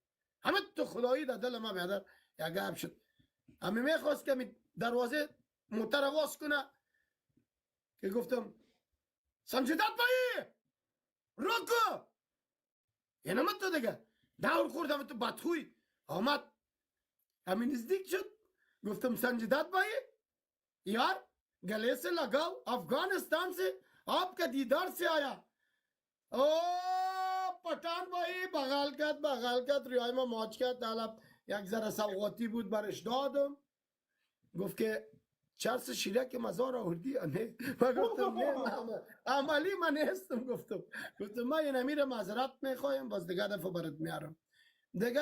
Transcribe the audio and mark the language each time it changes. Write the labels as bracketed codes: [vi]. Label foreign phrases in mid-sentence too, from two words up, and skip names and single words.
[fa] همه تو خدایی در دل ما بیادر یک گپ شد. همین میخواست که دروازه موتر واس کنه که گفتم سنجیدت بایی روکو. یعنی من تو دیگه دور خوردم تو بدخوی آمد. همین نزدیک شد. گفتم سنجیدت بایی [hi] यार गले से लगाओ, अफगानिस्तान से आपका दीदार से आया. ओ पठान भाई [fa] बगाल करد ریای ما ماچ کرد. طلب یک ذره سوغاتی بود برش دادم. گفت که چرس شیرک مزار آوردی یا نه؟ من گفتم نه عملی من نیستم. گفتم من این امیر معذرت میخوایم، باز دیگه دفعه برات میارم دیگه.